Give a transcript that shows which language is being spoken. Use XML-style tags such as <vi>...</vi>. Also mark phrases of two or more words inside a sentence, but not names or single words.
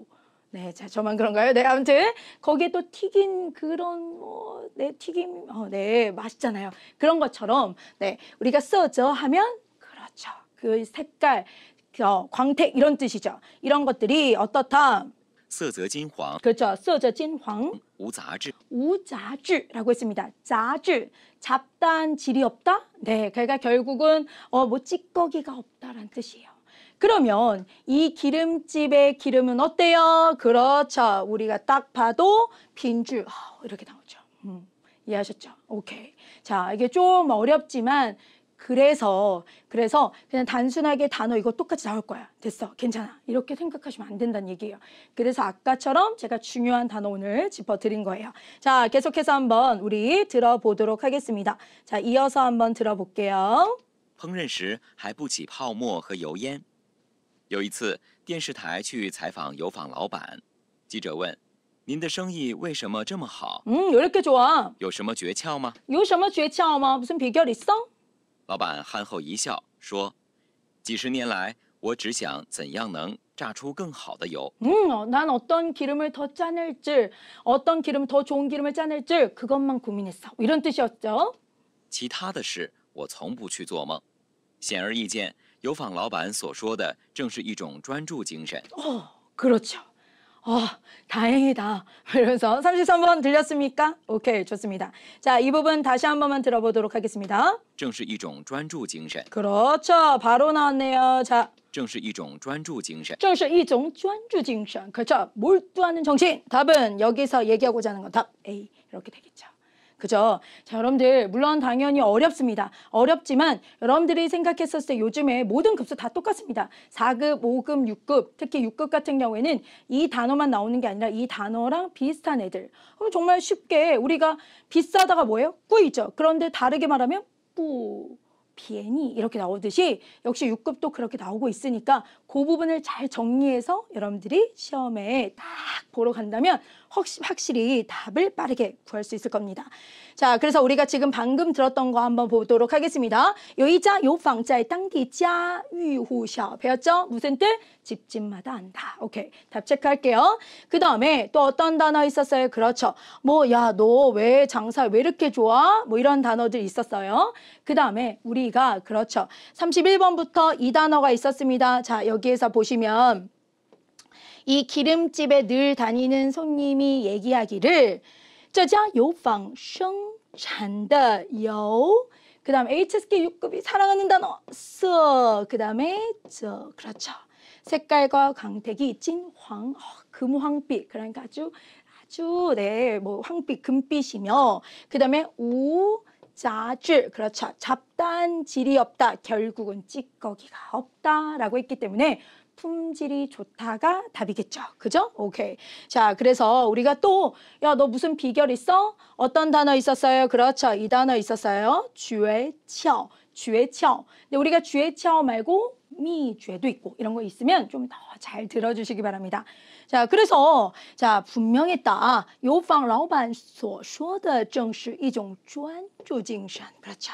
<ko>네, 자, 저만 그런가요? 네, 아무튼 거기에 또 튀긴 그런 네, 튀김, 네, 맛있잖아요. 그런 것처럼 네, 우리가 써져 하면 그렇죠. 그 색깔, 광택 이런 뜻이죠. 이런 것들이 어떻다?</ko> <zh>色泽金黄，</zh> <ko>그렇죠.</ko> <zh>色泽金黄, 无杂质。</zh> <ko>우자주라고 했습니다. 자주, 잡다한 질이 없다? 네, 그러니까 결국은 뭐 찌꺼기가 없다라는 뜻이에요. 그러면 이 기름집의 기름은 어때요? 그렇죠. 우리가 딱 봐도 빈줄 이렇게 나오죠. 이해하셨죠? 오케이. 자, 이게 좀 어렵지만 그래서 그냥 단순하게 단어 이거 똑같이 나올 거야. 됐어. 괜찮아. 이렇게 생각하시면 안 된다는 얘기예요. 그래서 아까처럼 제가 중요한 단어 오늘 짚어드린 거예요. 자, 계속해서 한번 우리 들어보도록 하겠습니다. 자, 이어서 한번 들어볼게요.</ko> <zh>烹饪时还不起泡沫和油烟。有一次，电视台去采访油坊老板，记者问：“您的生意为什么这么好？</zh> <ko>왜 이렇게 좋아?</ko> <zh>有什么诀窍吗？” 有什么诀窍吗?</zh> <ko>무슨 비결 있어?</ko> <zh>老板憨厚一笑说：“几十年来，我只想怎样能榨出更好的油。</zh> <ko>난 어떤 기름을 더 짜낼지, 어떤 기름 더 좋은 기름을 짜낼지 그것만 고민했어. 이런 뜻이었죠.</ko> <zh>其他的事我从不去做梦。”显而易见，油坊老板所说的正是一种专注精神。</zh> <ko>그렇죠. 다행이다. 이러면서 33번 들렸습니까? 오케이, 좋습니다. 자, 이 부분 다시 한 번만 들어보도록 하겠습니다.</ko> <zh>正是一种专注精神。 그렇죠. 바로 나왔네요. 자, 正是一种专注精神。正是一种专注精神.</zh> <ko>그렇죠. 몰두하는 정신. 답은 여기서 얘기하고자 하는 건 답 A. 이렇게 되겠죠. 그죠? 자, 여러분들 물론 당연히 어렵습니다. 어렵지만 여러분들이 생각했었을 때 요즘에 모든 급수 다 똑같습니다. 4급, 5급, 6급, 특히 6급 같은 경우에는 이 단어만 나오는 게 아니라 이 단어랑 비슷한 애들. 그럼 정말 쉽게 우리가 비싸다가 뭐예요? 꾸이죠. 그런데 다르게 말하면 뿌, 비엔이 이렇게 나오듯이 역시 6급도 그렇게 나오고 있으니까 그 부분을 잘 정리해서 여러분들이 시험에 딱 보러 간다면 확실히 답을 빠르게 구할 수 있을 겁니다. 자, 그래서 우리가 지금 방금 들었던 거 한번 보도록 하겠습니다.</ko> <zh>有一家油坊在当地家喻户晓</zh> <ko>배웠죠? 무슨 뜻? 집집마다 안다. 오케이, 답 체크할게요. 그 다음에 또 어떤 단어 있었어요? 그렇죠. 뭐, 야, 너 왜 장사 왜 이렇게 좋아? 뭐 이런 단어들 있었어요. 그 다음에 우리가 그렇죠. 31번부터 이 단어가 있었습니다. 자, 여기에서 보시면 이 기름집에 늘 다니는 손님이 얘기하기를</ko> <zh>这家油坊生产的油</zh> <ko>그 다음 HSK 6급이 사랑하는 단어 色 그 다음에 저 그렇죠. 색깔과 광택이 진황 금황빛 그러니까 아주 네, 뭐 황빛 금빛이며 그 다음에 우자질 그렇죠. 잡다한 질이 없다. 결국은 찌꺼기가 없다라고 했기 때문에 품질이 좋다가 답이겠죠. 그죠? 오케이. 자, 그래서 우리가 또, 야, 너 무슨 비결 있어? 어떤 단어 있었어요? 그렇죠. 이 단어 있었어요.</ko> <zh>诀窍. 诀窍.</zh> <ko>근데 우리가 诀窍 말고 미죄도 있고 이런 거 있으면 좀 더 잘 들어주시기 바랍니다. 자, 그래서 자, 분명했다.</ko> <zh>油坊老板所说的正是一种专注精神.</zh> <ko>그렇죠.</ko>